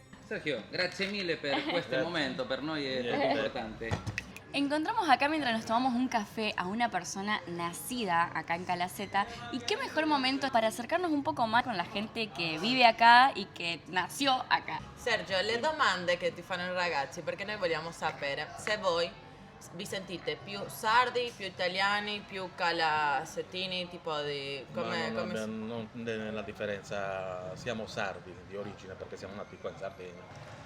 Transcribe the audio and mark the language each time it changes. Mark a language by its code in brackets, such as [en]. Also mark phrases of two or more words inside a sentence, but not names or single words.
[it] Sergio, grazie mille per questo momento, per noi è molto importante. [es] Encontramos acá mientras nos tomamos un café a una persona nacida acá en Calaceta y qué mejor momento para acercarnos un poco más con la gente que vive acá y que nació acá. [it] Sergio, le domande che ti fanno i ragazzi, perché noi vogliamo sapere se voi vi sentite più sardi, più italiani, più calasettini, tipo di... Non nella differenza, siamo sardi di origine perché siamo nati qua in Sardegna, a